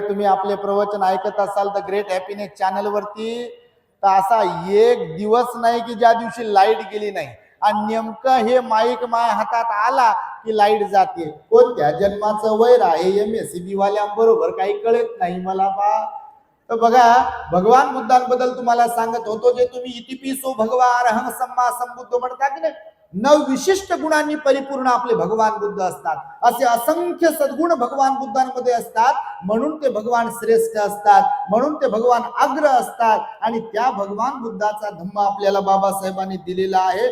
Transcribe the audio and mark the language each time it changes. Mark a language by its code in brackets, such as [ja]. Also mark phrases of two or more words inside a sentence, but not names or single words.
[mr] तुम्ही आपले प्रवचन ऐकत असाल तर ग्रेट हॅपीनेस चॅनल वरती, तर असा एक दिवस नाही की ज्या दिवशी लाईट गेली नाही. आणि नेमकं हे माईक माय हातात आला की लाईट जाते. कोणत्या जन्माचं वैर आहे MSCB वाल्यांबरोबर काही कळत नाही मला बा. तर बघा, भगवान बुद्धांबद्दल तुम्हाला सांगत होतो, जे तुम्ही [pi] इतिपिसो भगवा अरहं सम्मा संबुद्ध [mr] म्हणता की नाही, 9 विशिष्ट गुणांनी परिपूर्ण आपले भगवान बुद्ध असतात. असे असंख्य सद्गुण भगवान बुद्धांमध्ये असतात, म्हणून ते भगवान श्रेष्ठ असतात, म्हणून ते भगवान अग्र असतात. आणि त्या भगवान बुद्धाचा धम्म आपल्याला बाबासाहेबांनी दिलेला आहे.